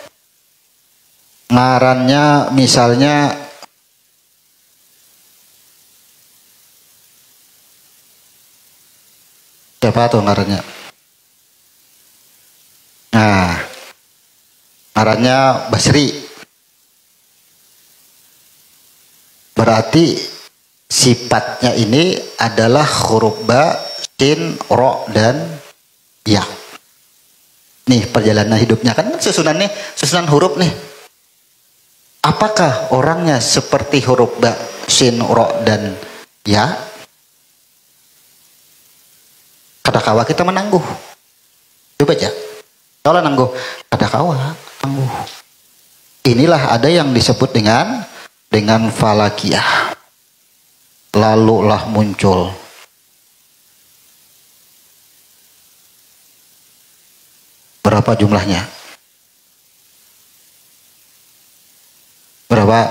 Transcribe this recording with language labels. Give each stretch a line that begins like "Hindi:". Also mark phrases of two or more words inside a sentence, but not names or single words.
Indonesian: Ngarannya misalnya siapa tuh ngarannya? Nah, ngarannya Basri. Berarti sifatnya ini adalah huruf ba, sin, ro, dan ya. Nih perjalanan hidupnya kan susunan huruf nih. Apakah orangnya seperti huruf ba, sin, ro, dan ya? Kadakawa kita menangguh. Coba aja. Kalau nangguh, kadakawa nangguh. Inilah ada yang disebut dengan falakiyah. Lalulah muncul berapa jumlahnya? Berapa?